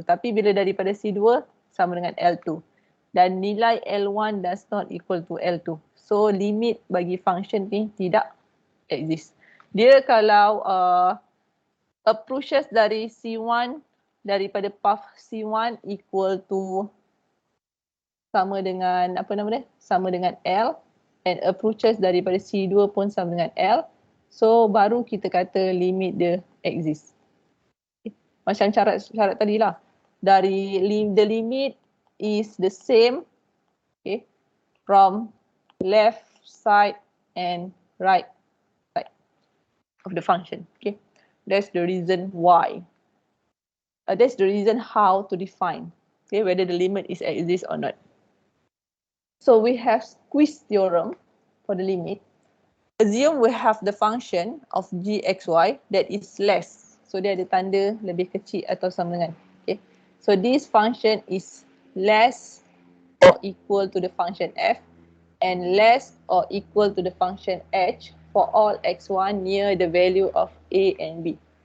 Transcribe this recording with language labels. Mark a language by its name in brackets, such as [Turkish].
[Malay] Tapi bila daripada C2 sama dengan L2. [English] Dan nilai L1 does not equal to L2. [Malay] So limit bagi function ni tidak exist. Dia kalau approaches dari C1 daripada path C1 equal to sama dengan apa nama dia? Sama dengan L, and approaches daripada C2 pun sama dengan L. So baru kita kata limit dia exist. Macam syarat tadi lah. [English] Dari the limit is the same, okay, from left side and right side of the function. Okay, that's the reason why. That's the reason how to define, okay, whether the limit is exist or not. So we have Squeeze theorem for the limit. Assume we have the function of gxy that is less. [Malay] So dia ada tanda lebih kecil atau sama dengan. [English] Okay. So this function is less or equal to the function f and less or equal to the function h for all x1 near the value of a and b.